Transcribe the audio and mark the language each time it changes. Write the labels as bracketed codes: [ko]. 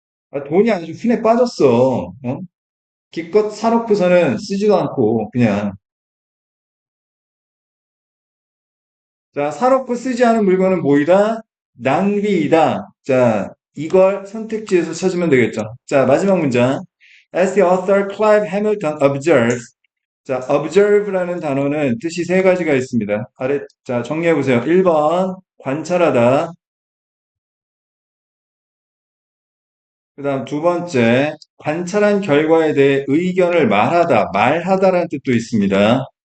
[ko] 아, 돈이 아주 흔해 빠졌어. 어? 기껏 사놓고서는 쓰지도 않고 그냥 자, 사놓고 쓰지 않은 물건은 뭐이다? 낭비이다. 자, 이걸 선택지에서 찾으면 되겠죠. 자, 마지막 문장. [en] As the author Clive Hamilton observes. [ko] 자, observe라는 단어는 뜻이 세 가지가 있습니다. 자, 정리해 보세요. 1번, 관찰하다. 그 다음 두 번째, 관찰한 결과에 대해 의견을 말하다라는 뜻도 있습니다.